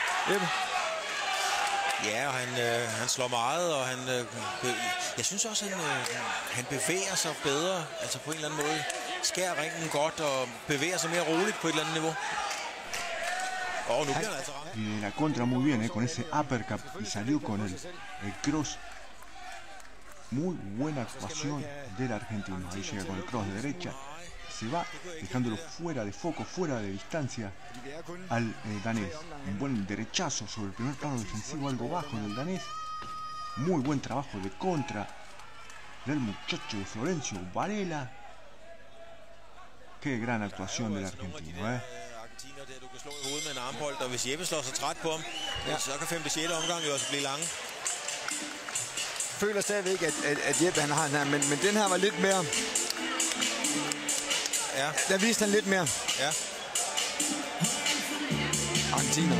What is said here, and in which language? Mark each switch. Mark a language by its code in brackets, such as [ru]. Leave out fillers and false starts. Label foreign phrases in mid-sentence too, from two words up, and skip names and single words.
[da] Ja, og han slår meget, og jeg synes også, han bevæger sig bedre, altså på en eller anden måde. Skærer ringen godt og bevæger sig mere roligt på et eller andet niveau. Og nu bliver han altså ramt. [es] Y la contra muy bien, con ese uppercut y salió con el cross. Muy buena actuación del argentino. Ahí llega con el cross de derecha. Se va dejándolo fuera de foco, fuera de distancia al danés. Un buen derechazo sobre el primer plano defensivo, algo bajo del danés. Muy buen trabajo de contra del muchacho de Florencio Varela. Qué gran actuación del argentino, [da] Argentiner der, du kan slå i hovedet med en armbold, og hvis Jeppe slår sig træt på ham, så kan 5. og 6. omgang jo også blive lange. Jeg føler stadigvæk, at Jeppe han har den her, men den her var lidt mere... Ja. Der viste han lidt mere. Ja. Argentiner.